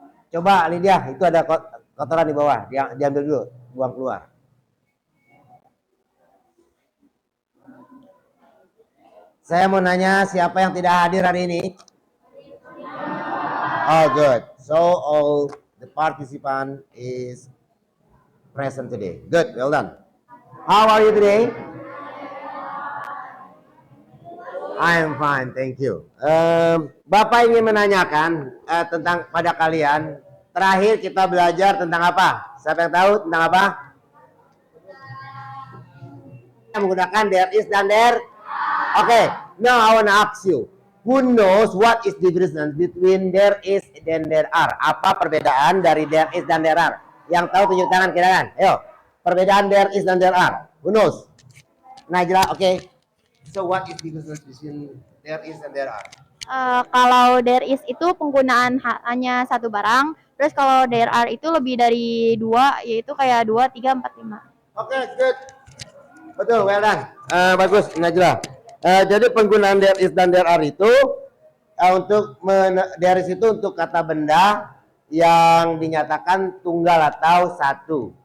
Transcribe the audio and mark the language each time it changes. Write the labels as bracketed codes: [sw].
[id] Coba Lydia, itu ada kotoran di bawah. Diambil dulu, buang keluar. Saya mau nanya siapa yang tidak hadir hari ini? [en] Oh, good. So all the participant is present today. Good, well done. How are you today? I am fine, thank you. [id] Bapak ingin menanyakan tentang pada kalian. Terakhir kita belajar tentang apa? Siapa yang tahu tentang apa? Menggunakan there is dan there. [en] Okay, now I want to ask you, who knows what is the difference between there is [id] dan [en] there are? [id] Apa perbedaan dari there is dan there are? Yang tahu tunjuk tangan kira kan? Ayo, perbedaan there is dan there are. [en] Who knows? [id] Najla, okay. [en] So what is the difference between there is and there are? [id] Kalau there is itu penggunaan hanya satu barang, terus kalau there are itu lebih dari dua, yaitu kayak 2, 3, 4, 5. Oke, [en] good. [id] Betul, [en] well done. [id] Bagus, Najla. Jadi penggunaan there is dan there are itu untuk there is itu untuk kata benda yang dinyatakan tunggal atau satu.